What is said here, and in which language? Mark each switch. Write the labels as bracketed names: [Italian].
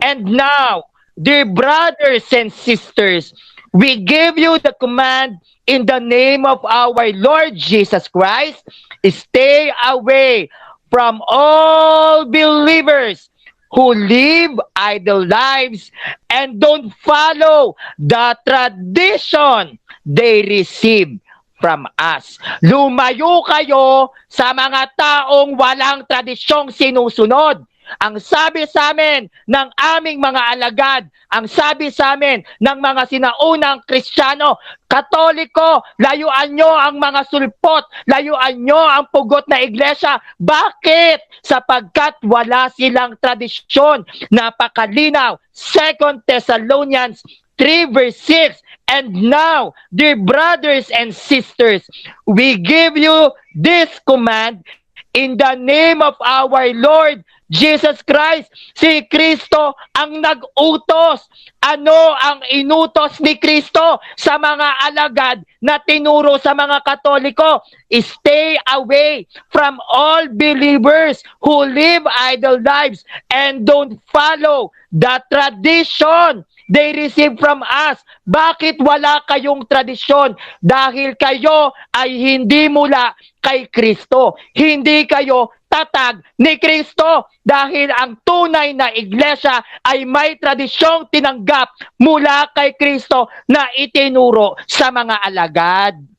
[English] And now, dear brothers and sisters, we give you the command in the name of our Lord Jesus Christ, stay away from all believers who live idle lives and don't follow the tradition they receive from us. [Filipino] Lumayo kayo sa mga taong walang tradisyong sinusunod. Ang sabi sa amin ng aming mga alagad, ang sabi sa amin ng mga sinaunang Kristiyano, Katoliko, layuan nyo ang mga sulpot, layuan nyo ang pugot na iglesia. Bakit? Sapagkat wala silang tradisyon. Napakalinaw. [English] 2 Thessalonians 3 verse 6. And now, dear brothers and sisters, we give you this command in the name of our Lord Jesus Christ. [Filipino] Si Kristo ang nag-utos. Ano ang inutos ni Kristo sa mga alagad na tinuro sa mga Katoliko? [English] Stay away from all believers who live idle lives and don't follow the tradition they receive from us. [Filipino] Bakit wala kayong tradisyon? Dahil kayo ay hindi mula kay Kristo. Hindi kayo tatag ni Kristo dahil ang tunay na iglesia ay may tradisyong tinanggap mula kay Kristo na itinuro sa mga alagad.